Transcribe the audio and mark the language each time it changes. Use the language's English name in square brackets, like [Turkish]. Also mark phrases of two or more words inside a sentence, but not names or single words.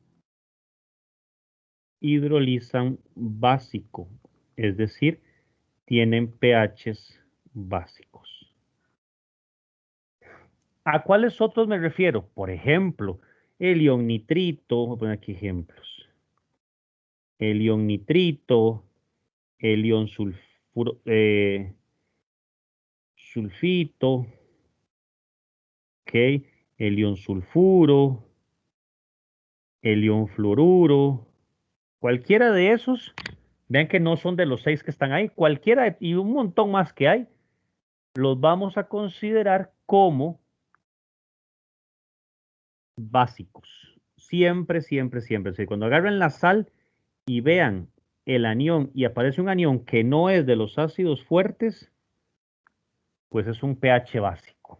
[Spanish] Hidrolizan básico. Es decir, tienen pHs básicos. ¿A cuáles otros me refiero? Por ejemplo, el ion nitrito, voy a poner aquí ejemplos. El ion nitrito, el ion sulfito, ¿ok? El ion sulfuro, el ion fluoruro, cualquiera de esos, vean que no son de los 6 que están ahí, cualquiera y un montón más que hay, los vamos a considerar como básicos. Siempre, siempre, siempre. Si cuando agarren la sal y vean el anión y aparece un anión que no es de los ácidos fuertes, pues es un pH básico.